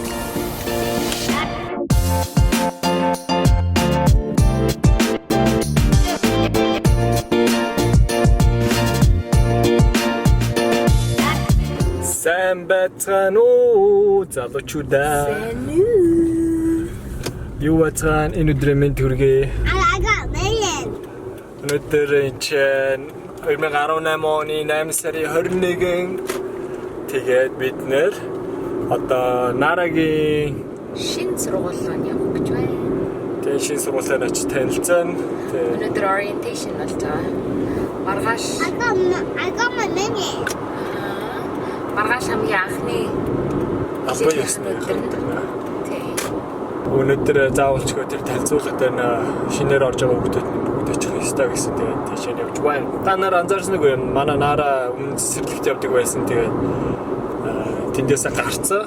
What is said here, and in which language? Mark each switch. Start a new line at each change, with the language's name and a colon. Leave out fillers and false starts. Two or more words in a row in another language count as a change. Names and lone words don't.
Mongolian: Сайн байцгаана уу залуучуудаа. Юу бацгаана энэ өдрийн мэнд хүргэе.
English: I got million.
Mongolian: Өнөөдөр чинь 2018 оны 8 сарын 21-нд тэгээд бид нэр одоо Нарагийн шинэ сургуулиуд явах гэж байна. тэгээд шинэ сургуулиуд очиж танилцсан. Өнөөдөр orientation болж байгаа. Маргааш
English: I got my million.
Mongolian: маргааш хамгийн анхны албан ёсны өнөөдөр заавалчгүй тэр танилцуулгад байна. Шинээр орж байгаа хүмүүс бүгд очих ёстой гэсэн тэгээд тийшээ явж байна. Та нар анзаарсан уу юм? Манай Нара өмнө цэцэрлэгт явдаг байсан. Тэгээд тэндээсээ гарцсан.